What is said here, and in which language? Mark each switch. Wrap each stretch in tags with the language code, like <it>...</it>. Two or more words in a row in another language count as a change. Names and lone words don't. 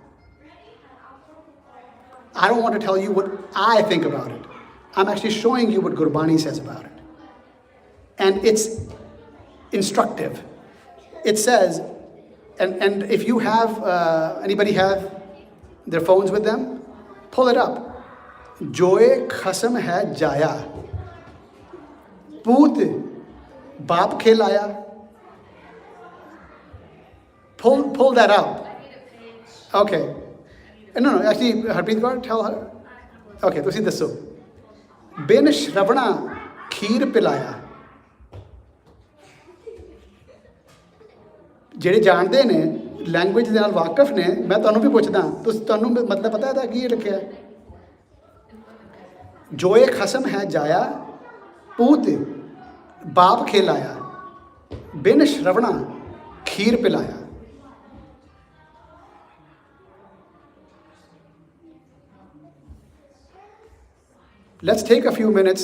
<en>I don't want to tell you what I think about it. I'm actually showing you what Gurbani says about it. And it's instructive. It says, and if you have, anybody have their phones with them, pull it up.</en> <pa>ਜੋਏ ਖਸਮ ਹੈ ਜਾਇਆ. ਪੂਤ ਬਾਪ ਖਿਲਾਇਆ.</pa> <en>Pull that up. Okay. No, actually, Harpreet Kaur, tell her.</en> <pa>Okay, ਤੁਸੀਂ ਦੱਸੋ. ਬਿਨ ਸ਼ਰਵਣਾ ਖੀਰ ਪਿਲਾਇਆ. ਜਿਹੜੇ ਜਾਣਦੇ ਨੇ, ਲੈਂਗੁਏਜ ਦੇ ਨਾਲ ਵਾਕਿਫ ਨੇ, ਮੈਂ ਤੁਹਾਨੂੰ ਵੀ ਪੁੱਛਦਾ, ਤੁਹਾਨੂੰ ਮਤਲਬ ਪਤਾ ਇਹਦਾ ਕੀ ਲਿਖਿਆ? ਜੋਏ ਖਸਮ ਹੈ ਜਾਇਆ, ਪੂਤ ਬਾਪ ਖਿਲਾਇਆ, ਬਿਨ ਸ਼ਰਵਣਾ ਖੀਰ ਪਿਲਾਇਆ.</pa> <en>Let's take a few minutes.</en>